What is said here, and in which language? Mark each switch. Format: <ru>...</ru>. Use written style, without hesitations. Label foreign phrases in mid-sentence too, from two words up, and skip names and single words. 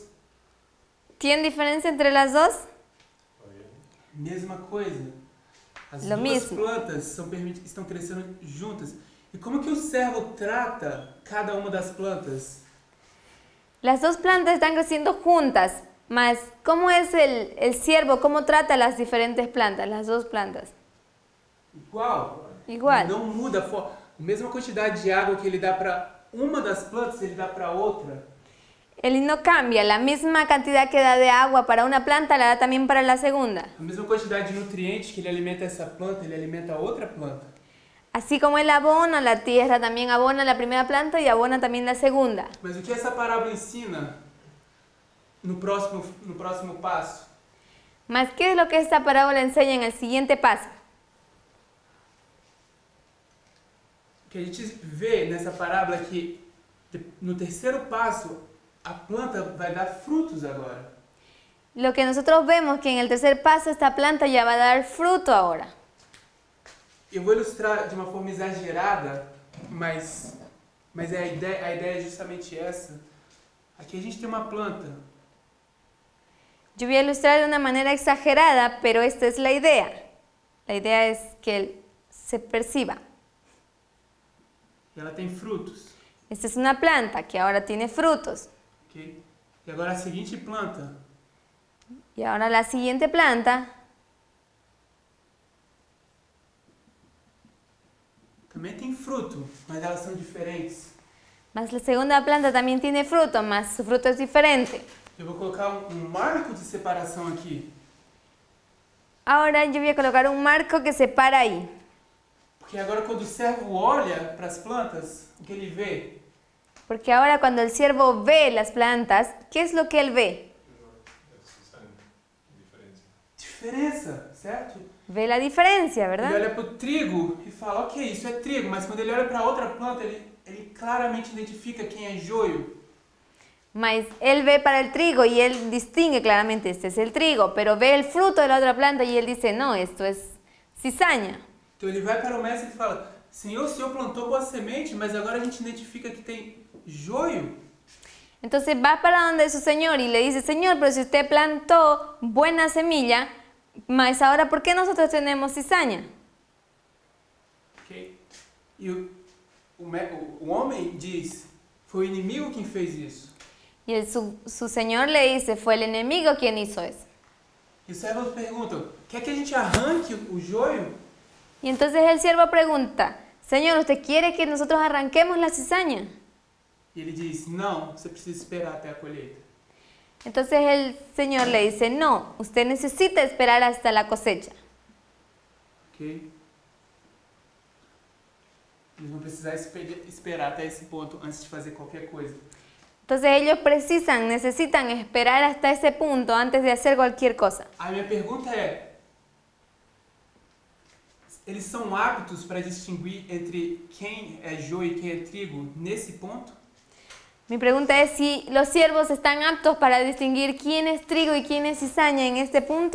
<es>¿Tiene diferencia entre las dos?</es> <pt>Mesma coisa. As</pt> <es>Lo</es> <pt>duas</pt> <es>mismo.</es> <pt>plantas estão crescendo juntas. E como que o servo trata cada uma das plantas?</pt> <es>Las dos plantas están creciendo juntas, mas ¿cómo es el siervo? ¿Cómo trata las diferentes plantas, las dos plantas?</es> <pt>Igual.</pt> <es>Igual.</es> <pt>Não muda a mesma quantidade de água que ele dá para uma das plantas, ele dá para outra.</pt> <es>Él no cambia, la misma cantidad que da de agua para una planta la da también para la segunda.</es> <pt>A mesma quantidade de nutrientes que ele alimenta essa planta, ele alimenta a outra planta.</pt> <es>Así como él abona la tierra, también abona la primera planta y abona también la segunda.</es> <pt>Mas o que essa parábola ensina no próximo passo?</pt> <es>Mas, ¿qué es lo que esta parábola enseña en el siguiente paso?</es> <pt>Que a gente vê nessa parábola que no terceiro passo a planta vai dar frutos agora.</pt> <es>Lo que nosotros vemos que en el tercer paso esta planta ya va a dar fruto ahora.</es> <pt>Eu vou ilustrar de uma forma exagerada, mas a ideia é justamente essa. Aqui a gente tem uma planta.</pt> <es>Yo voy a ilustrar de una manera exagerada, pero esta es la idea. La idea es que se perciba.</es> <pt>E ela tem frutos.</pt> <es>Esta es una planta que ahora tiene frutos. Okay?</es> <pt>E agora a seguinte planta.</pt> <es>Y ahora la siguiente planta</es> <pt>Também tem fruto, mas elas são diferentes.</pt> <es>más la segunda planta también tiene fruto, más su fruto es diferente.</es> <pt>Eu vou colocar um marco de separação aqui.</pt> <es>Ahora yo voy a colocar un marco que separa ahí.</es> <pt>Porque agora quando o servo olha para as plantas, o que ele vê?</pt> <es>Porque ahora cuando el siervo ve las plantas, ¿qué es lo que él ve?</es> <pt>Diferença, certo?</pt> <es>Ve la diferencia,</es> <pt>Ele</pt> <es>¿verdad?</es> <pt>olha para o trigo e fala, ok, isso é trigo, mas quando ele olha para outra planta, ele claramente identifica quem é joio.</pt> <es>Mas él ve para el trigo y él distingue claramente, este es el trigo, pero ve el fruto de la otra planta y él dice, no, esto es cizaña.</es> <pt>Então ele vai para o mestre e fala, Senhor, o Senhor plantou boa semente, mas agora a gente identifica que tem joio.</pt> <es>Entonces va para donde su señor y le dice, Señor, pero si usted plantó buena semilla, mas ahora ¿por qué nosotros tenemos cizaña? Okay?</es> <pt>E o homem diz, foi o inimigo quem fez isso.</pt> <es>Y su señor le dice, fue el enemigo quien hizo eso.</es> <pt>E os servos perguntam, quer que a gente arranque o joio?</pt> <es>Y entonces el siervo pregunta, Señor, ¿usted quiere que nosotros arranquemos la cizaña?</es> <pt>E ele diz, não, você precisa esperar até a colheita.</pt> <es>Entonces el Señor le dice, no, usted necesita esperar hasta la cosecha. Ok?</es> <pt>Eles vão precisar esperar até esse ponto antes de fazer qualquer coisa.</pt> <es>Entonces ellos necesitan esperar hasta ese punto antes de hacer cualquier cosa.</es> <pt>A minha pergunta é, eles são aptos para distinguir entre quem é joio e quem é trigo nesse ponto?</pt> <es>Mi pregunta es si los siervos están aptos para distinguir quién es trigo y quién es cizaña en este punto.</es>